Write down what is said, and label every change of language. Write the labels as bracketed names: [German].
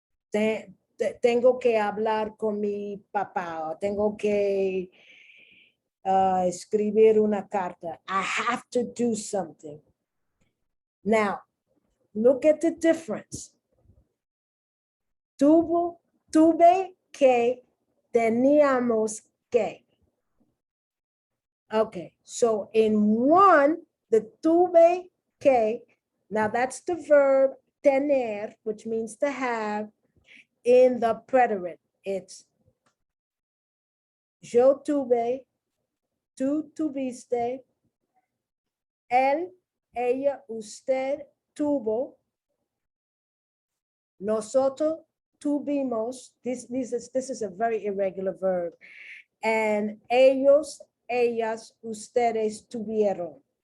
[Spanish] Tengo que hablar con mi papá, o tengo que escribir una carta. [English] I have to do something. Now, look at the difference. [Spanish] Tuve que, teníamos que. [English] Okay, so in one, the tuve que, now that's the verb tener, which means to have. In the preterite, it's [Spanish] yo tuve, tú tuviste, él, ella, usted tuvo, nosotros tuvimos. [English] This is a very irregular verb. And [Spanish] ellos, ellas, ustedes tuvieron.